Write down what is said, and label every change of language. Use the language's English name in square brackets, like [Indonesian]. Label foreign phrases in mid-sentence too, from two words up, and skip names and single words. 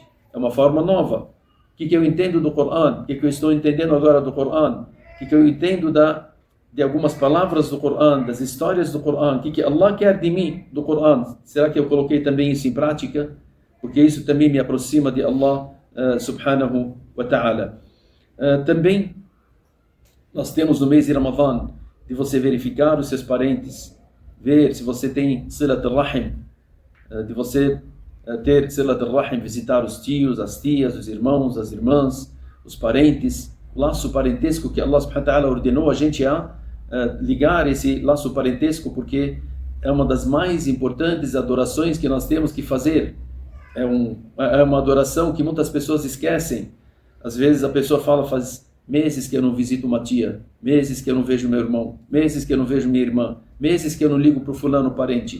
[Portuguese] É uma forma nova. O que eu entendo do Corão? O que eu estou entendendo agora do Corão? O que eu entendo de algumas palavras do Corão, das histórias do Corão? O que Allah quer de mim do Corão? Será que eu coloquei também isso em prática? Porque isso também me aproxima de Allah [Arabic] سبحانه وتعالى. [Portuguese] Também nós temos no mês de Ramadã de você verificar os seus parentes, ver se você tem [Arabic] صلة الرحم, [Portuguese] de você ter [Arabic] صلة الرحم, [Portuguese] visitar os tios, as tias, os irmãos, as irmãs, os parentes, laço parentesco que Allah [Arabic] سبحانه وتعالى [Portuguese] ordenou a gente a ligar esse laço parentesco, porque é uma das mais importantes adorações que nós temos que fazer. É uma adoração que muitas pessoas esquecem. Às vezes a pessoa fala, faz meses que eu não visito uma tia, meses que eu não vejo meu irmão, meses que eu não vejo minha irmã, meses que eu não ligo para o fulano parente.